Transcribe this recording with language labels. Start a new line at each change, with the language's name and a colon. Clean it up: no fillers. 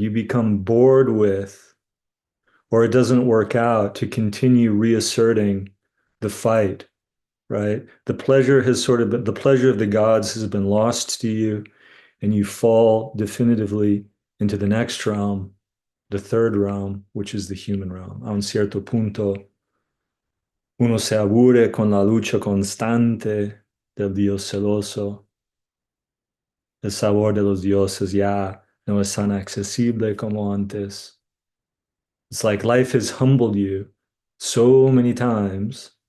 English: You become bored with, or it doesn't work out to continue reasserting the fight, right? The pleasure of the gods has been lost to you, and you fall definitively into the next realm, the third realm, which is the human realm.
Spanish: A un cierto punto, uno se aburre con la lucha constante del Dios celoso. El sabor de los dioses ya no es tan accesible como antes.
English: It's like life has humbled you so many times.